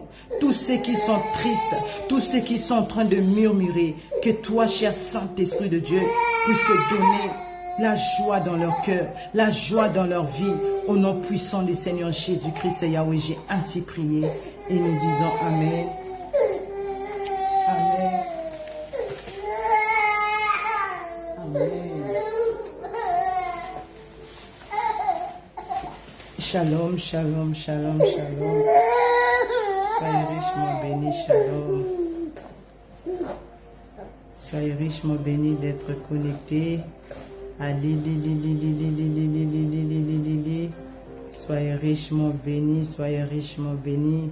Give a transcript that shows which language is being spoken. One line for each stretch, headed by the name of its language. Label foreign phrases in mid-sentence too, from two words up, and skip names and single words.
French: Tous ceux qui sont tristes, tous ceux qui sont en train de murmurer, que toi, cher Saint-Esprit de Dieu, puisses donner la joie dans leur cœur, la joie dans leur vie. Au nom puissant du Seigneur Jésus-Christ, Yahweh, j'ai ainsi prié et nous disons Amen. Amen. Amen.
Hebrew: Shalom, shalom, shalom, shalom.
French: Soyez richement bénis, shalom. Soyez richement bénis d'être connectés. Soyez richement bénis, soyez richement bénis.